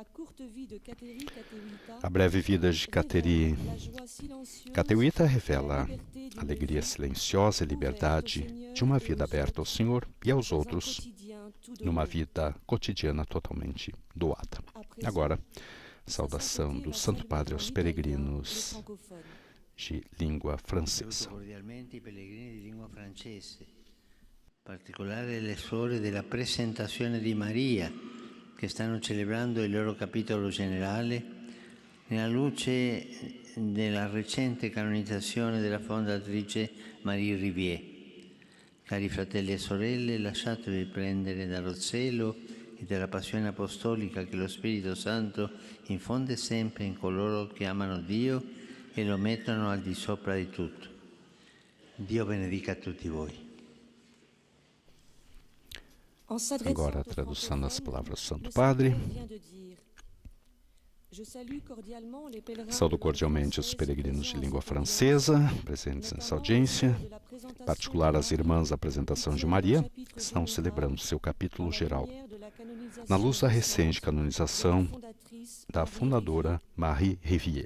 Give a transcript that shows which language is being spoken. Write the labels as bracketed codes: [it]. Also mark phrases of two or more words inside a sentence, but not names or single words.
[pt] A breve vida de Cateri Tecauita revela a alegria silenciosa e liberdade de uma vida aberta ao Senhor e aos outros, numa vida cotidiana totalmente doada. Agora, saudação do Santo Padre aos peregrinos de língua francesa. [it] In particolare le suore della Presentazione di Maria, che stanno celebrando il loro capitolo generale, nella luce della recente canonizzazione della fondatrice Marie Rivier. Cari fratelli e sorelle, lasciatevi prendere dallo zelo e della passione apostolica che lo Spirito Santo infonde sempre in coloro che amano Dio e lo mettono al di sopra di tutto. Dio benedica tutti voi. [pt] Agora a tradução das palavras do Santo Padre. Saúdo cordialmente os peregrinos de língua francesa, presentes nessa audiência, em particular as irmãs da Apresentação de Maria, que estão celebrando seu capítulo geral, na luz da recente canonização da fundadora Marie Rivier.